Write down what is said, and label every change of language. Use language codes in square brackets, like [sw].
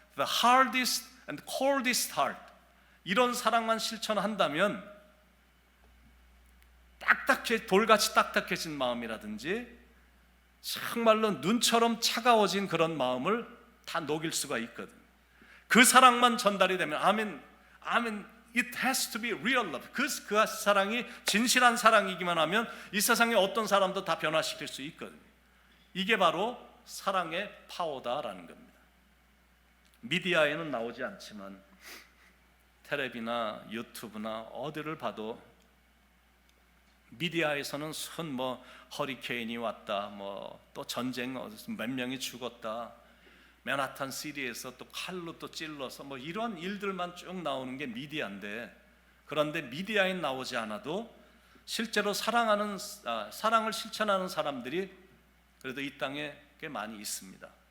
[en] the hardest and coldest heart, [ko] 이런 사랑만 실천한다면 돌같이 딱딱해진 마음이라든지 정말로 눈처럼 차가워진 그런 마음을 다 녹일 수가 있거든. 그 사랑만 전달이 되면 아멘, [en] it has to be real love. [ko] 그 사랑이 진실한 사랑이기만 하면 이 세상의 어떤 사람도 다 변화시킬 수 있거든요. 이게 바로 사랑의 파워다라는 겁니다. 미디어에는 나오지 않지만 텔레비나 유튜브나 어디를 봐도 미디어에서는 허리케인이 왔다, 또 전쟁 몇 명이 죽었다, 맨하탄 시리에서 또 칼로 또 찔러서 이런 일들만 쭉 나오는 게 미디어인데, 그런데 미디어에 나오지 않아도 실제로 사랑을 실천하는 사람들이 그래도 이 땅에 꽤 많이 있습니다.